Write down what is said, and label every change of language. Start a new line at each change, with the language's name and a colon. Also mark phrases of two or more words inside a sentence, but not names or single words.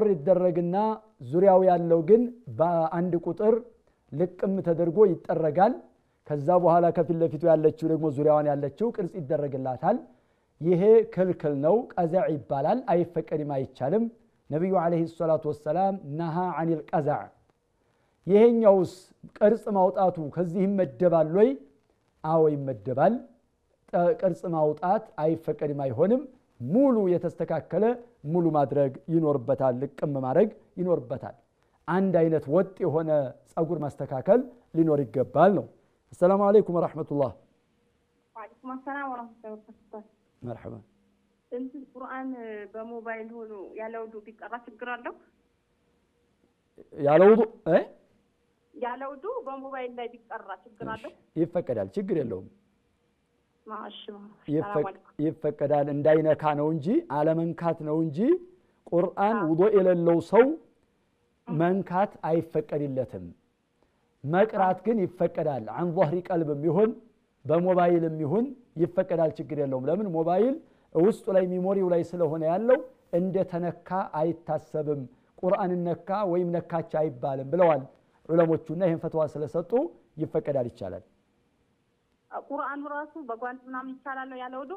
Amharic: ይደረግና ዙሪያው ያለው ግን በአንድ ቁጥር ልቅም ተደርጎ ይጠረጋል ከዛ በኋላ ከፊት ለፊቱ ያለችው ደግሞ ዙሪያዋን ያለችው ቅርጽ ይደረግላታል ይሄ ክልክል ነው ቀዛዕ ይባላል አይፈቀድም አይቻልም ነብዩ
Arabic: عليه الصلاة والسلام نهى عن القزع
Amharic: ይሄኛውስ ቅርጽ ማውጣቱ ከዚህ ይመደባል ወይ አዎ ይመደባል ቅርጽ ማውጣት አይፈቀድም አይሆንም ሙሉ የተስተካከለ ሙሉ ማድረግ ይኖርበታል ልቅም ማድረግ ይኖርበታል አንድ አይነት ወጥ የሆነ ጸጉር ማስተካከል ሊኖር ይገባል ነው
Arabic: السلام عليكم ورحمة الله وعليكم السلام ورحمة الله وبركاته مرحبا انت القرآن بموبايل هو
Amharic: ያለው ዱ ቢቀራ ችግር አለው ያለው ዱ ያለው ዱ በሞባይል ላይ ቢቀራ ችግር አለው ይፈቀዳል ችግር የለውም ማሻአላህ ይፈቀዳል እንዳይነካ ነው እንጂ አለመንካት ነው እንጂ ቁርአን ውዱእ የሌለው ሰው መንካት አይፈቀድለትም መቅራት ግን ይፈቀዳል
Arabic: عن ظهر قلب
Amharic: ይሁን በሞባይልም ይሁን ይፈቀዳል ችግር የለውም ለምን ሞባይል ውስጡ ላይ ሚሞሪው ላይ ስለሆነ ያለው እንደ ተነካ አይታሰብም ቁርአን ነካ ወይም ነካች አይባልም ብለዋል ዑለሞቹና ይሄን ፈትዋ ስለሰጡ ይፈቀዳል ይቻላል ቁርአን ራሱ በጓንት ምናምን ይቻላል ያለው ዱ